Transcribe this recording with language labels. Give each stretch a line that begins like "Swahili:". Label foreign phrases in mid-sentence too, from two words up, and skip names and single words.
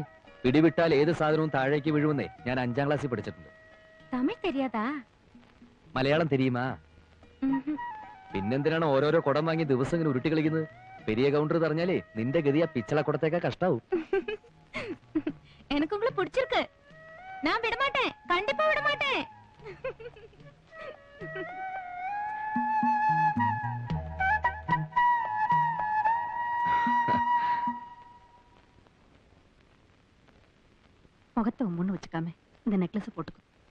Malayalam: പിടിവിട്ടാൽ ഏത് സാധനവും താഴേക്ക് വീഴുമെന്നേ ഞാൻ 5ാം ക്ലാസ്സിൽ പഠിച്ചിട്ടുണ്ട്.
Tamil: தமிழ் தெரியாதா? மலையாளம் தெரியுமா?
Malayalam: പിന്നെന്തിനാണ് ഓരോരോ കുടം വാങ്ങി ദിവസം ഇങ്ങനെ ഉരുട്ടി കളിക്കുന്നത്? പെരിയ കൗണ്ടർ പറഞ്ഞാലേ നിന്റെ ഗതിയാ പിച്ചള കുടത്തേക്കാ കഷ്ടാവും.
Tamil: எனக்கு உங்களை பிடிச்சிருக்கு. நான் விட மாட்டேன், கண்டிப்பா விட மாட்டேன். முகத்தை உம்முன்னு வச்சுக்காம இந்த நெக்லஸ் போட்டுக்கோ.